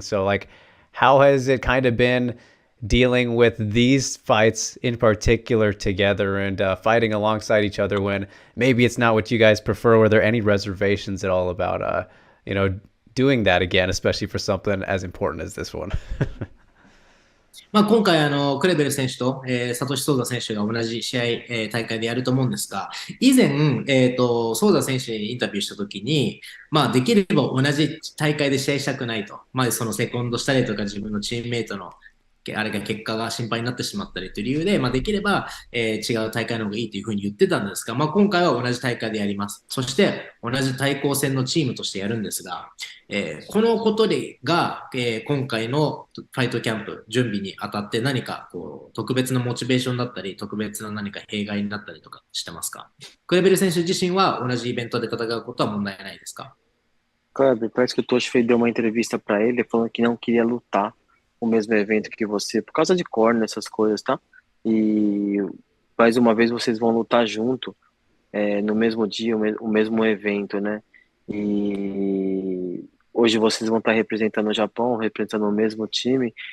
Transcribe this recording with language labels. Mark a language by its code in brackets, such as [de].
[en] So, like, how has it kind of been dealing with these fights in particular together and fighting alongside each other when maybe it's not what you guys prefer? Were there any reservations at all about, doing that again, especially for something as important as this one? [ja] 今回クレベル選手と、サトシソウザ選手が同じ試合、大会でやると思うんですが、以前、ソウザ選手にインタビューしたときに、できれば同じ大会で試合したくないと。そのセコンドしたりとか自分のチームメイトのあれが結果が心配になってしまったりという理由で、できれば、違う大会の方がいいというふうに言ってたんですが、今回は同じ大会でやります。そして同じ対抗戦のチームとしてやるんですが、このことが、今回のファイトキャンプ準備にあたって何か特別なモチベーションだったり、特別な何か弊害になったりとかしてますか？クレベル選手自身は同じイベントで戦うことは問題ないですか？ [pt] Kleber, parece que o Toshi deu uma entrevista para ele falando que não queria lutar o mesmo evento que você, por causa de corner, essas coisas, tá? E mais uma vez vocês vão lutar junto, no mesmo dia, o mesmo evento, né? E hoje vocês vão estar representando o Japão, representando o mesmo time.